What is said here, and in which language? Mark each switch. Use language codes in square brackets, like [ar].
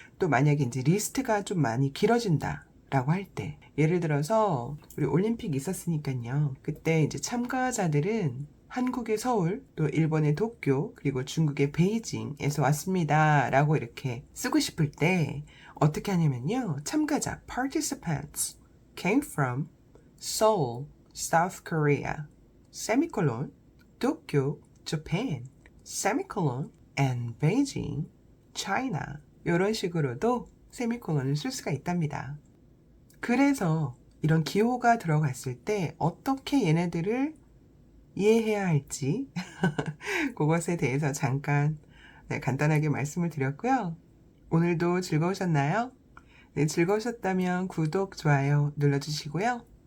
[ko] 또 만약에 이제 리스트가 좀 많이 길어진다 라고 할 때 예를 들어서 우리 올림픽 있었으니까요. 그때 이제 참가자들은 한국의 서울, 또 일본의 도쿄, 그리고 중국의 베이징에서 왔습니다 라고 이렇게 쓰고 싶을 때 어떻게 하냐면요. [en] 참가자 participants came from Seoul, South Korea, semicolon, Tokyo, Japan, semicolon, and Beijing, China [ko] 이런 식으로도 세미콜론을 쓸 수가 있답니다. 그래서 이런 기호가 들어갔을 때 어떻게 얘네들을 이해해야 할지 그것에 대해서 잠깐 간단하게 말씀을 드렸고요. 오늘도 즐거우셨나요? 네, 즐거우셨다면 구독, 좋아요 눌러주시고요.